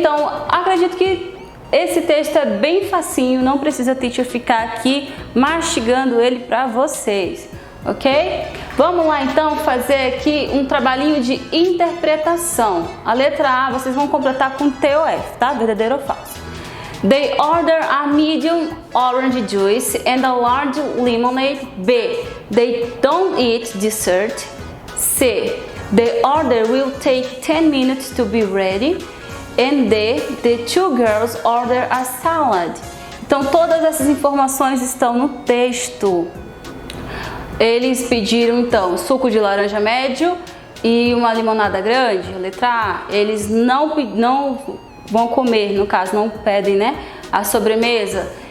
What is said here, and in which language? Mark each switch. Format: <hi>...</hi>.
<pt>Então, acredito que esse texto é bem facinho, não precisa a teacher ficar aqui mastigando ele para vocês. ok? Vamos lá então fazer aqui um trabalhinho de interpretação. A letra A vocês vão completar com T ou F, tá? Verdadeiro ou falso.</pt> <en>They order a medium orange juice and a large lemonade. B. They don't eat dessert. C. The order will take 10 minutes to be ready. And D. The two girls order a salad.</en> <pt>Então todas essas informações estão no texto. Eles pediram então suco de laranja médio e uma limonada grande, letra A. Eles não vão comer, no caso, não pedem, né, a sobremesa.</pt>